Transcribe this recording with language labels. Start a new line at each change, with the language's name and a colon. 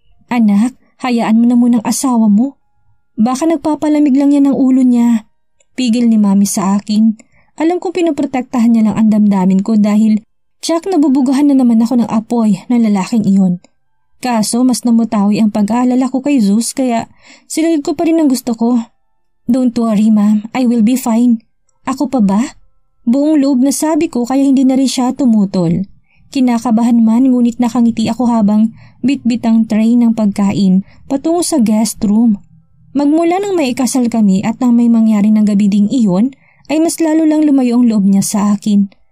Filipino: Anak, hayaan mo na munang asawa mo. Baka nagpapalamig lang yan ang ulo niya. Pigil ni Mami sa akin. Alam kong pinoprotektahan niya lang ang damdamin ko dahil tsak nabubugahan na naman ako ng apoy ng lalaking iyon. Kaso mas namutawi ang pag-aalala ko kay Zeus kaya sinunod ko pa rin ang gusto ko.
English: Don't worry ma'am, I will be fine.
Filipino: Ako pa ba? Buong loob na sabi ko kaya hindi na rin siya tumutol. Kinakabahan man ngunit nakangiti ako habang bitbit ang tray ng pagkain patungo sa guest room. Magmula nang may ikasal kami at nang may mangyari ng gabi ding iyon, ay mas lalo lang lumayo ang loob niya sa akin.